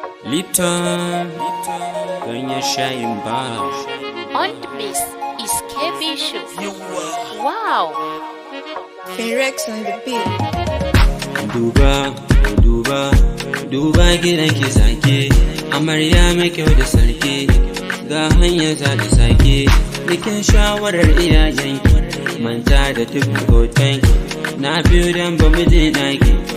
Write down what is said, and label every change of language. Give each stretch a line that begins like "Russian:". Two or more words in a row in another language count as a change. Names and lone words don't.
Hausa: Lipton, ganyen shayin ba.
English: On the mix is K B Show. Wow! Rex on the beat.
Hausa: Duba, duba, duba gidan ki sake. Amarya mai kyau da sarki. Ga hanyar za ta sake. Bikin shawarar iyayenki. Manta da duk hotonki. Na biyu dan ba mu je naki.